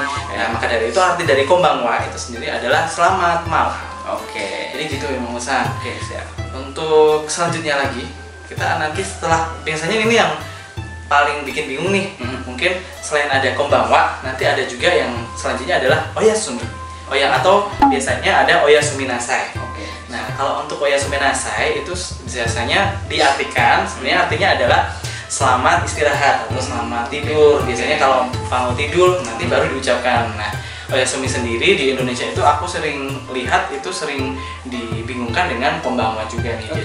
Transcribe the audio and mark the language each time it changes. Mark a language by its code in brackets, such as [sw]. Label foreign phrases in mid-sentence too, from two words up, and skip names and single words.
[id] Nah, maka dari itu arti dari konbanwa itu sendiri adalah selamat malam. Oke. Jadi gitu Imam Musang. Oke, siap. Untuk selanjutnya lagi, kita nanti setelah biasanya ini yang paling bikin bingung nih. Mungkin selain ada konbanwa, nanti ada juga yang selanjutnya adalah oyasumi. Atau biasanya ada [ja] oyasumi nasai. [id] Oke. Nah, kalau untuk [ja] oyasumi nasai [id] itu biasanya diartikan sebenarnya artinya adalah selamat istirahat atau selamat tidur. Biasanya kalau mau tidur nanti baru diucapkan. Nah, oyasumi sendiri di Indonesia itu aku sering lihat itu sering dibingungkan dengan konbanwa juga nih.